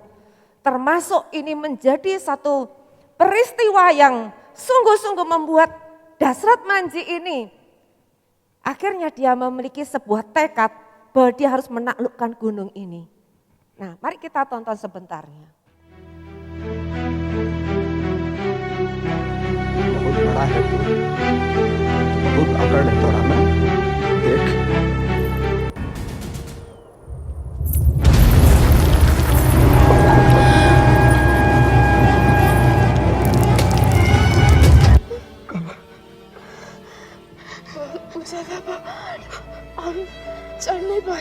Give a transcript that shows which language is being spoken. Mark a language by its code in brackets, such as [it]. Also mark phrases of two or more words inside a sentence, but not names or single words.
[id] Termasuk ini menjadi satu peristiwa yang sungguh-sungguh membuat Dasrat Manji ini akhirnya dia memiliki sebuah tekad bahwa dia harus menaklukkan gunung ini. Nah, mari kita tonton sebentarnya. Mohon [hi] खड़ा है तू बहुत अकड़ है तोरा में देख ऊंचा था पहाड़ हम चढ़ नहीं पाए